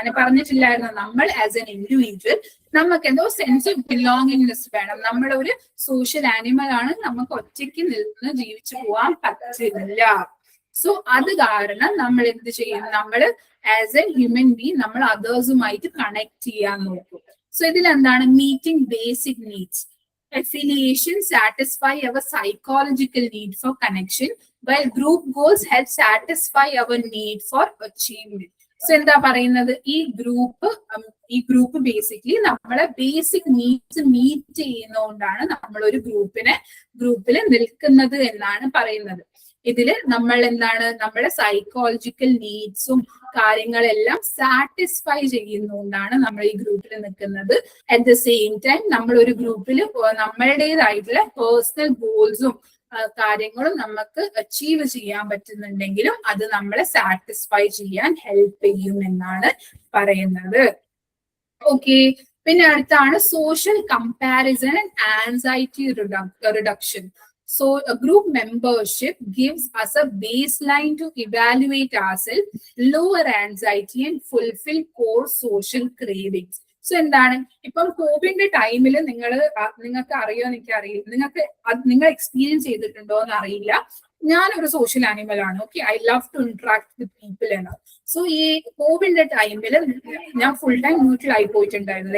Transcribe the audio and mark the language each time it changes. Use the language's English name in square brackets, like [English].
[Malayalam] ഞാൻ പറഞ്ഞിട്ടില്ലായിരുന്നു, നമ്മൾ [English] as an individual [Malayalam] നമുക്ക് എന്തോ സെൻസ് ഓഫ് ബിലോങ്ങിങ്നെസ് വേണം. നമ്മളൊരു സോഷ്യൽ ആനിമൽ ആണ്, നമുക്ക് ഒറ്റയ്ക്ക് നിന്ന് ജീവിച്ചു പോകാൻ പറ്റില്ല. സോ അത് കാരണം നമ്മൾ എന്ത് ചെയ്യും, നമ്മൾ [English] as a human being [Malayalam] നമ്മൾ അതേഴ്സുമായിട്ട് കണക്ട് ചെയ്യാൻ നോക്കും. സോ ഇതിൽ എന്താണ്, meeting basic needs. [English] Affiliation satisfy our psychological need for connection, while group goals help satisfy our need for achievement. [Malayalam] So എന്താ പറയുന്നത്, ഈ ഗ്രൂപ്പ് ബേസിക്കലി നമ്മളെ ബേസിക് നീഡ്സ് മീറ്റ് ചെയ്യുന്നതുകൊണ്ടാണ് നമ്മൾ ഒരു ഗ്രൂപ്പിൽ നിൽക്കുന്നത് എന്നാണ് പറയുന്നത്. ഇതില് നമ്മൾ എന്താണ്, നമ്മുടെ സൈക്കോളജിക്കൽ നീഡ്സും കാര്യങ്ങളെല്ലാം സാറ്റിസ്ഫൈ ചെയ്യുന്നതുകൊണ്ടാണ് നമ്മൾ ഈ ഗ്രൂപ്പിൽ നിൽക്കുന്നത്. [English] at the same time [Malayalam] നമ്മൾ ഒരു ഗ്രൂപ്പിൽ നമ്മളുടേതായിട്ടുള്ള പേഴ്സണൽ ഗോൾസും കാര്യങ്ങളും നമുക്ക് അച്ചീവ് ചെയ്യാൻ പറ്റുന്നുണ്ടെങ്കിലും അത് നമ്മളെ സാറ്റിസ്ഫൈ ചെയ്യാൻ ഹെൽപ്പ് ചെയ്യും എന്നാണ് പറയുന്നത്. ഓക്കെ. പിന്നെ അടുത്താണ് social comparison and anxiety reduction. [English] So a group membership gives us a baseline to evaluate ourselves, lower anxiety and fulfill core social cravings. [Malayalam] So എന്താണ്, ഇപ്പം കോവിഡിന്റെ ടൈമിൽ നിങ്ങൾക്ക് അറിയോ എനിക്ക് അറിയില്ല, നിങ്ങൾ എക്സ്പീരിയൻസ് ചെയ്തിട്ടുണ്ടോ എന്ന് അറിയില്ല. ഞാനൊരു സോഷ്യൽ ആനിമൽ ആണ്. Okay. [English] I love to interact with people [Malayalam] എന്ന്. സോ ഈ കോവിഡിന്റെ ടൈമിൽ ഞാൻ ഫുൾ ടൈം മ്യൂട്ടിലായി പോയിട്ടുണ്ടായിരുന്നു.